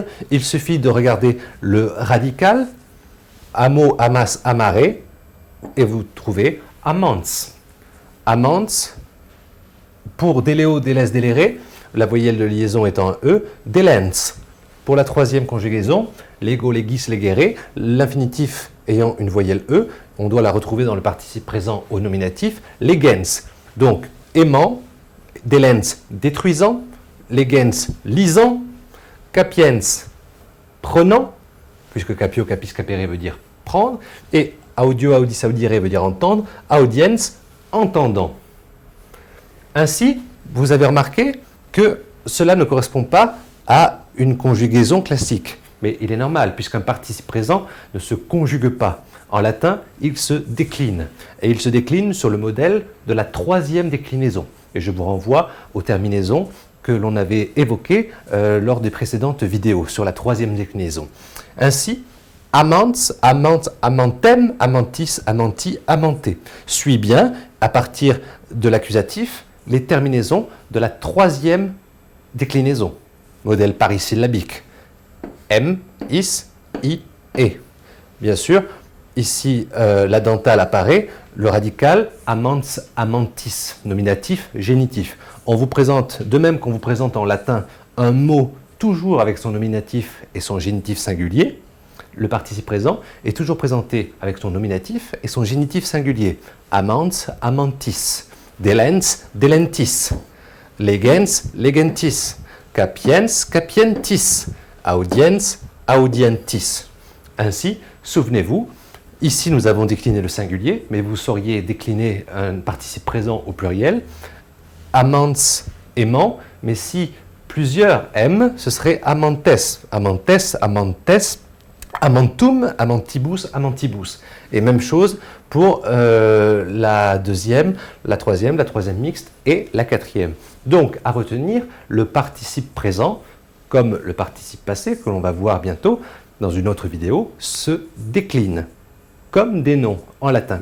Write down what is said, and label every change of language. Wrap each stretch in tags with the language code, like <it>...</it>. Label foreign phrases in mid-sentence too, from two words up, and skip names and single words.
<fr>Il suffit de regarder le radical,</fr> <la>amo, amas, amare,</la> <fr>et vous trouvez amants.</fr> <la>Amants.</la> <fr>Pour</fr> <la>déléo, délès, déléré,</la> <fr>la voyelle de liaison étant un E, délens. Pour la troisième conjugaison, lego,</fr> <la>legis, legere,</la> <fr>l'infinitif ayant une voyelle E, on doit la retrouver dans le participe présent au nominatif, legens. Donc, aimant, délens, détruisant, legens, lisant, capiens, prenant, puisque</fr> <la>capio, capis, capere</la> <fr>veut dire prendre, et</fr> <la>audio, audis, audire</la> <fr>veut dire entendre, audiens, entendant. Ainsi, vous avez remarqué que cela ne correspond pas à une conjugaison classique. Mais il est normal, puisqu'un participe présent ne se conjugue pas. En latin, il se décline. Et il se décline sur le modèle de la troisième déclinaison. Et je vous renvoie aux terminaisons que l'on avait évoquées lors des précédentes vidéos sur la troisième déclinaison. Ainsi, amants,</fr> <la>amant, amantem, amantis, amanti, amanté.</la> <fr>Suit bien, à partir de l'accusatif, les terminaisons de la troisième déclinaison, modèle parisyllabique.</fr> <la>M, is, i, e.</la> <fr>Bien sûr, ici, la dentale apparaît, le radical,</fr> <la>amants, amantis,</la> <fr>nominatif, génitif. On vous présente, de même qu'on vous présente en latin un mot toujours avec son nominatif et son génitif singulier, le participe présent est toujours présenté avec son nominatif et son génitif singulier.</fr> <la>Amants, amantis. Delens, delentis, legens, legentis, capiens, capientis, audiens, audientis.</la> <fr>Ainsi, souvenez-vous, ici nous avons décliné le singulier, mais vous sauriez décliner un participe présent au pluriel, amants, aimant, mais si plusieurs aiment, ce serait</fr> <la>amantes, amantes, amantes, amantum, amantibus, amantibus.</la> <fr>Et même chose pour la deuxième, la troisième mixte et la quatrième. Donc, à retenir, le participe présent, comme le participe passé, que l'on va voir bientôt dans une autre vidéo, se décline comme des noms en latin.</fr>